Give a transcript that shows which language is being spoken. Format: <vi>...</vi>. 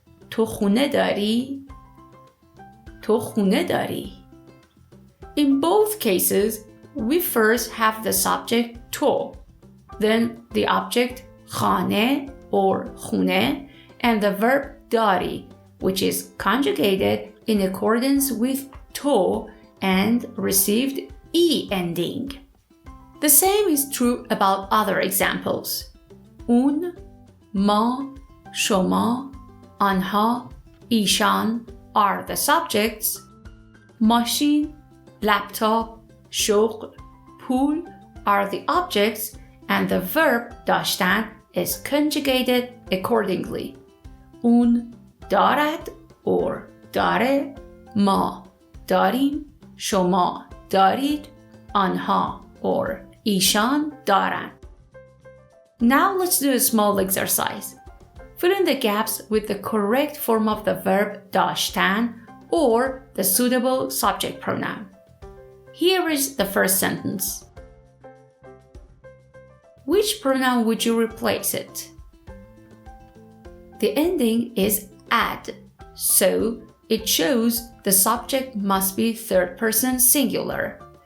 <fa>تو خونه داری؟ تو خونه داری؟</fa> <en>In both cases, we first have the subject to, then the object خانه or خونه, and the verb داری, which is conjugated in accordance with to and received e ending. The same is true about other examples.</en> <fa>اون، ما، شما، آنها، ایشان</fa> <en>are the subjects. ماشین، laptop, شغل, پول are the objects, and the verb داشتن is conjugated accordingly.</en> <fa>اون دارد or داره، ما داریم، شما دارید، آنها or ایشان دارند.</fa> <en>Now let's do a small exercise. Fill in the gaps with the correct form of the verb داشتن or the suitable subject pronoun. Here is the first sentence. Which pronoun would you replace it? The ending is ad, so it shows the subject must be third person singular.</en>